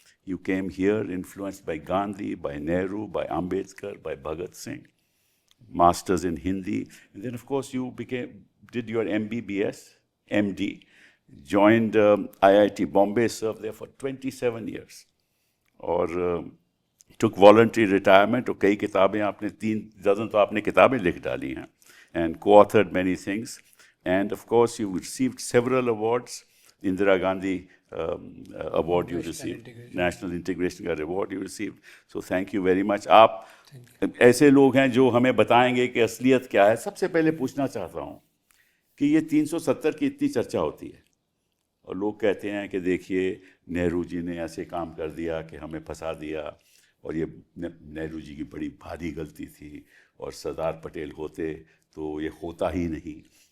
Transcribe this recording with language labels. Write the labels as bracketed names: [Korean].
[English] You came here influenced by Gandhi, by Nehru, by Ambedkar, by Bhagat Singh. Masters in Hindi. And then, of course, you did your MBBS, MD, joined IIT Bombay, served there for 27 years. [Hindi] और [English] took voluntary retirement, [Hindi] और कई किताबें आपने 3 dozen तो आपने किताबें लिख डाली हैं, [English] and co-authored many things. And of course, you received several awards. Indira Gandhi award you received, National Integration का award you received. So thank you very much. [Hindi] आप ऐसे लोग हैं जो हमें बताएंगे कि असलियत क्या है. सबसे पहले पूछना चाहता हूँ कि ये 370 की इतनी चर्चा होती है और लोग कहते हैं कि देखिए नेहरू जी ने ऐसे काम कर दिया कि हमें फंसा दिया, और ये नेहरू जी की बड़ी भारी गलती थी, और सरदार पटेल होते तो ये होता ही नहीं.